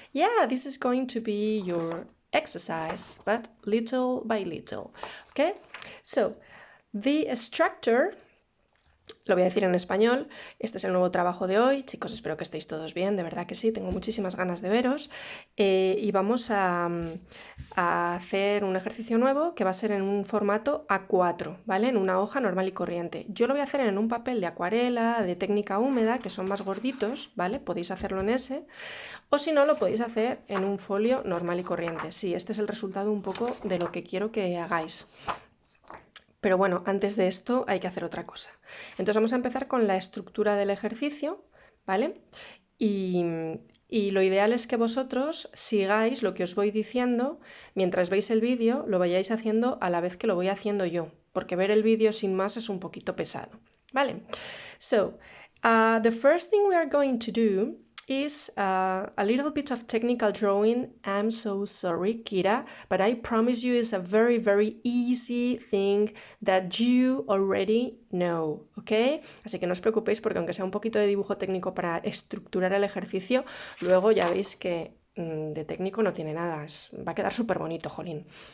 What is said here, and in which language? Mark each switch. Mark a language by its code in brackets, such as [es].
[en] Yeah, this is going to be your exercise, but little by little, okay? So, the structure, [es] lo voy a decir en español, este es el nuevo trabajo de hoy. Chicos, espero que estéis todos bien, de verdad que sí, tengo muchísimas ganas de veros. Y vamos a hacer un ejercicio nuevo que va a ser en un formato A4, ¿vale? En una hoja normal y corriente. Yo lo voy a hacer en un papel de acuarela, de técnica húmeda, que son más gorditos, ¿vale? Podéis hacerlo en ese. O si no, lo podéis hacer en un folio normal y corriente. Sí, este es el resultado un poco de lo que quiero que hagáis. Pero bueno, antes de esto hay que hacer otra cosa. Entonces vamos a empezar con la estructura del ejercicio, ¿vale? Y lo ideal es que vosotros sigáis lo que os voy diciendo mientras veis el vídeo, lo vayáis haciendo a la vez que lo voy haciendo yo, porque ver el vídeo sin más es un poquito pesado, ¿vale? [en] So, the first thing we are going to do is a little bit of technical drawing. I'm so sorry, Kira, but I promise you it's a very easy thing that you already know, ¿ok? [es] Así que no os preocupéis porque aunque sea un poquito de dibujo técnico para estructurar el ejercicio, luego ya veis que de técnico no tiene nada, va a quedar súper bonito, jolín.